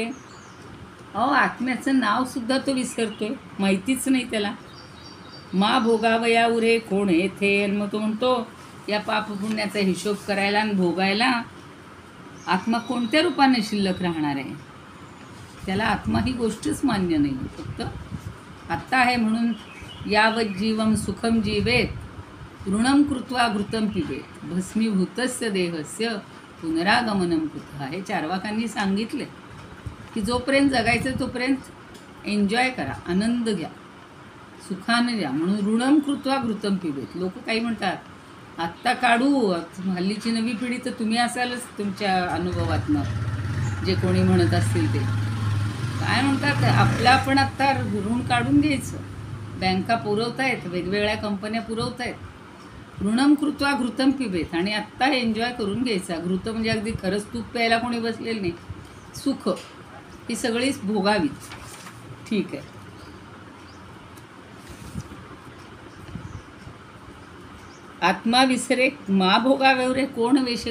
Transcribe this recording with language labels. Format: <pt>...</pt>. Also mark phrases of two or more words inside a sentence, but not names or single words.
<mr>अहो, आत्म्याचं नाव सुद्धा तो विसरतोय, माहितीच नाही त्याला. मा भोगावया उरे कोण येथे. आणि मग तो म्हणतो या पापपुण्याचा हिशोब करायला आणि भोगायला आत्मा कोणत्या रूपाने शिल्लक राहणार आहे. त्याला आत्मा ही गोष्टच मान्य नाही. फक्त आत्ता आहे म्हणून</mr> <sa>यावत जीवम सुखम जीवेत ऋणम कृत्वा घृतम पिबेत भस्मीभूतस्य देहस्य पुनरागमनम कुतः.</sa> <mr>हे चार्वाकांनी सांगितले की जोपर्यंत जगायचं तोपर्यंत एन्जॉय करा, आनंद घ्या, सुखाने द्या.</mr> <sa>म्हणून ऋणम कृत्वा घृतम पिबेत.</sa> <mr>लोक काही म्हणतात आत्ता काढू, हल्लीची नवी पिढी तर तुम्ही असालच तुमच्या अनुभवातनं जे कोणी म्हणत असतील ते काय म्हणतात, आपलं आपण आत्ता ऋण काढून घ्यायचं. बँका पुरवतायत, वेगवेगळ्या कंपन्या पुरवतायत.</mr> <sa>ऋणम कृत्वा घृतम पिबेत.</sa> <mr>आणि आत्ता एन्जॉय करून घ्यायचा. घृत म्हणजे अगदी खरंच तूप प्यायला कोणी बसलेलं नाही. सुख ही सगळीच भोगावीत. ठीक आहे. आत्मा विसरे मा भोगावे कोण वेशे.</mr>